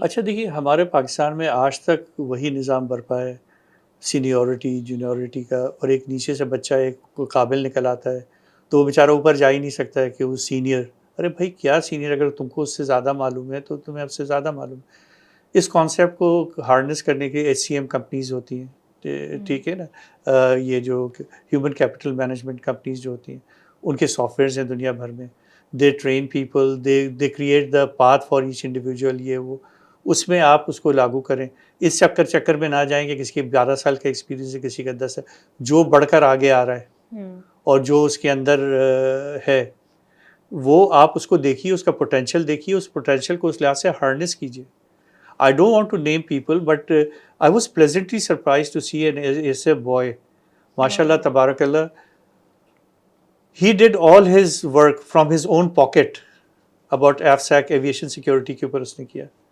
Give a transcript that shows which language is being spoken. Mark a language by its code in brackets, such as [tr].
[ur] اچھا دیکھیے، ہمارے پاکستان میں آج تک وہی نظام برپا ہے، سینیورٹی جونیورٹی کا، اور ایک نیچے سے بچہ ایک قابل نکل آتا ہے تو وہ بیچارہ اوپر جا ہی نہیں سکتا ہے کہ وہ سینئر. ارے بھائی کیا سینئر، اگر تم کو اس سے زیادہ معلوم ہے تو تمہیں اب سے زیادہ معلوم. اس کانسیپٹ کو ہارنس کرنے کے HCM کمپنیز ہوتی ہیں، ٹھیک ہے نا. یہ جو ہیومن کیپٹل مینجمنٹ کمپنیز جو ہوتی ہیں، ان کے سافٹ ویئرز ہیں دنیا بھر میں. [en] They train people, they create the path for each individual. [ur] یہ وہ اس میں آپ اس کو لاگو کریں. اس چکر میں نہ جائیں کہ کسی کے 12 سال کا ایکسپیرینس ہے، کسی کا 10 ہے. جو بڑھ کر آگے آ رہا ہے اور جو اس کے اندر ہے، وہ آپ اس کو دیکھیے، اس کا پوٹینشیل دیکھیے، اس پوٹینشیل کو اس لحاظ سے ہارنس کیجیے. [en] I don't want to name people, but I was pleasantly surprised to see an essay boy, mashallah, tabarakallah. He did all his work from his own pocket about AFSAC, aviation security [ur] کے اوپر اس نے کیا.